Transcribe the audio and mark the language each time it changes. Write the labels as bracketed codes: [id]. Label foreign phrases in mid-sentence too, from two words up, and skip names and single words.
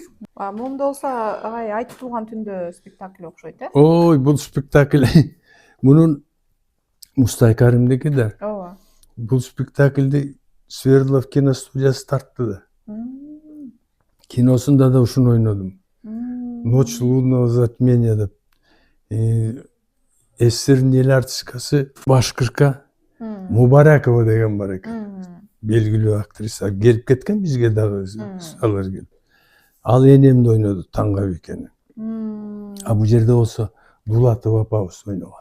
[ky] Момунда болсо агай айтып турган түндө спектакль окшойт э? Ой, бул спектакль мунун Мустай Каримдики да. Ооба. Бул спектакльди Свердлов киностудиясы тартты да. Киносунда да ушуну ойнодум. Ночь лунного затмения деп. СССРдин эл артисткасы Башкырка Мубаракова деген бар экен. Белгилүү актриса келип кеткен бизге дагы алар келип. Ал энемди ойноду Таңгабикени. А бул жерде болсо Дулатова апабыз ойногон.